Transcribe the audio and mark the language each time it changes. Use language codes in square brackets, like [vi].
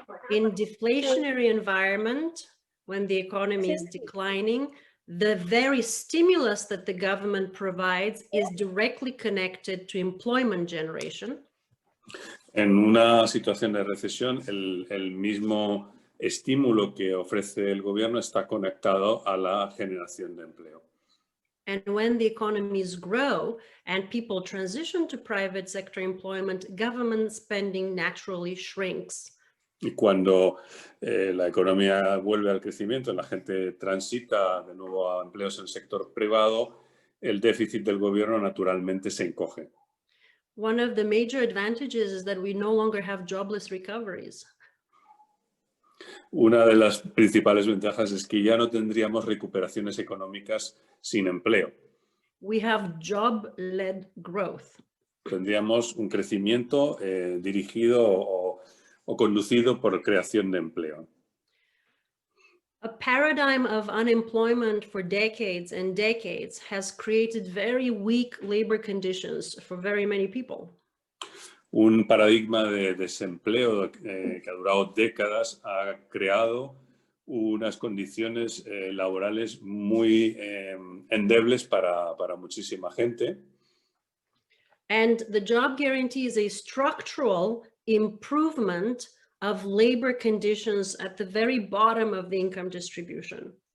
[en] In deflationary environment, when the economy is declining, the very stimulus that the government provides is directly connected to employment generation. [es] En una situación de recesión, el mismo estímulo que ofrece el gobierno está conectado a la generación de empleo. [en] And when the economies grow and people transition to private sector employment, government spending naturally shrinks. [es] Y cuando la economía vuelve al crecimiento, la gente transita de nuevo a empleos en el sector privado, el déficit del gobierno naturalmente se encoge. [en] One of the major advantages is that we no longer have jobless recoveries. [es] Una de las principales ventajas es que ya no tendríamos recuperaciones económicas sin empleo. [en] We have job-led growth. [es] Tendríamos un crecimiento dirigido o conducido por creación de empleo. [en] A paradigm of unemployment for decades and decades has created very weak labor conditions for very many people. [es] Un paradigma de desempleo que ha durado décadas ha creado unas condiciones laborales muy endebles para muchísima gente. [en] And the job guarantee is a structural improvement of labor conditions at the very bottom of the income distribution.